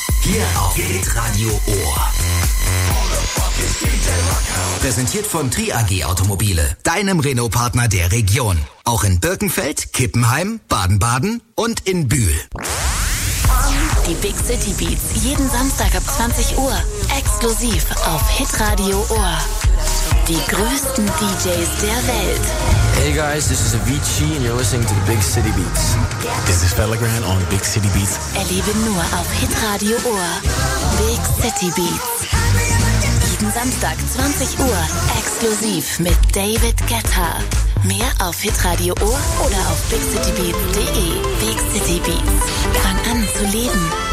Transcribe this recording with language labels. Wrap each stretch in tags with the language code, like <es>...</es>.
<de>Hier auf Hitradio Ohr. Präsentiert von Tri AG Automobile, deinem Renault-Partner der Region. Auch in Birkenfeld, Kippenheim, Baden-Baden und in Bühl. Die Big City Beats, jeden Samstag ab 20 Uhr, exklusiv auf Hitradio Ohr. Die größten DJs der Welt.</de> <en>Hey guys, this is Avicii and you're listening to the Big City Beats. This is Pellegrin on Big City Beats.</en> <de>Erlebe nur auf Hitradio Ohr. Big City Beats. Samstag, 20 Uhr, exklusiv mit David Guetta. Mehr auf Hitradio Ohr oder auf bigcitybeats.de. Big City Beats. Fang an zu leben.</de>